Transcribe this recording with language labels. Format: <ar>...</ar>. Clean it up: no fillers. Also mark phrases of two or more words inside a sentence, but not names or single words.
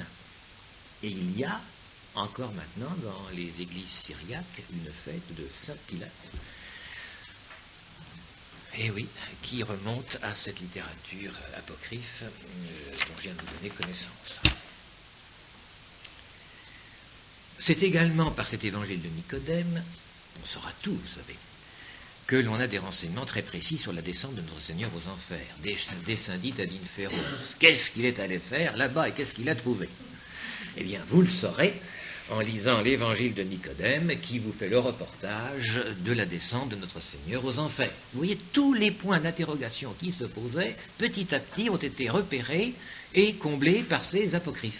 <fr>Et il y a encore maintenant dans les églises syriaques une fête de Saint Pilate, et oui, qui remonte à cette littérature apocryphe dont je viens de vous donner connaissance. C'est également par cet évangile de Nicodème, on saura tout, vous savez, que l'on a des renseignements très précis sur la descente de notre Seigneur aux enfers.</fr> <la>Descendit ad inferos.</la> <fr>Qu'est-ce qu'il est allé faire là-bas et qu'est-ce qu'il a trouvé? Eh bien, vous le saurez en lisant l'évangile de Nicodème qui vous fait le reportage de la descente de notre Seigneur aux enfers. Vous voyez, tous les points d'interrogation qui se posaient, petit à petit, ont été repérés et comblés par ces apocryphes.</fr>